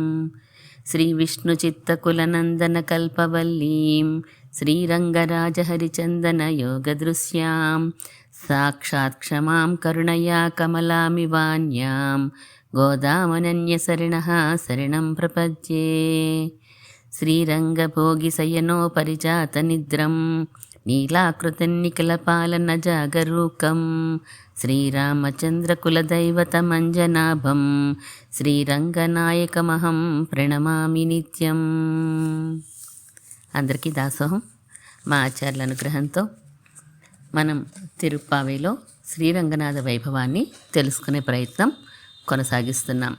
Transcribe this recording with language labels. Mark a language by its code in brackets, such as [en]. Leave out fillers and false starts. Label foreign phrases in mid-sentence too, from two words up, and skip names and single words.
[sa] श्रीविष्णुचित्तकुलनन्दनकल्पवल्लीं श्रीरङ्गराजहरिचन्दनयोगदृश्यां साक्षात् क्षमां करुणया कमलामिवान्यां गोदामनन्यशरणः शरणं प्रपद्ये। श्रीरङ्गभोगिशयनोपरिजातनिद्रं नीलाकृतिन्निखिलपालनजागरूकं श्रीरामचन्द्रकुलदैवतमञ्जनाभं శ్రీరంగనాయకమహం ప్రణమామి నిత్యం. [te] అందరికీ దాసోహం. మా ఆచార్యుల అనుగ్రహంతో మనం తిరుప్పావేలో శ్రీరంగనాథ వైభవాన్ని తెలుసుకునే ప్రయత్నం కొనసాగిస్తున్నాం.